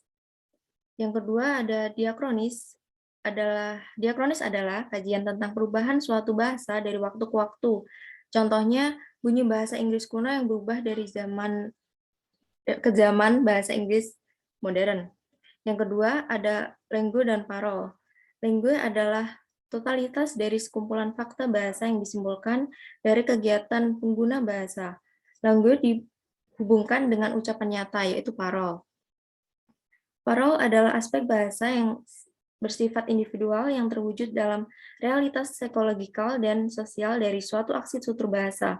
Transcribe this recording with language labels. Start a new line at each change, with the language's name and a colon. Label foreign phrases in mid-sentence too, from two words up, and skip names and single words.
Indonesian: Yang kedua ada diakronis. Diakronis adalah kajian tentang perubahan suatu bahasa dari waktu ke waktu. Contohnya bunyi bahasa Inggris kuno yang berubah dari zaman ke zaman bahasa Inggris modern. Yang kedua ada langue dan parole. Langue adalah totalitas dari sekumpulan fakta bahasa yang disimbolkan dari kegiatan pengguna bahasa. Langue dihubungkan dengan ucapan nyata, yaitu parole. Parole adalah aspek bahasa yang bersifat individual yang terwujud dalam realitas psikologikal dan sosial dari suatu aksi tutur bahasa.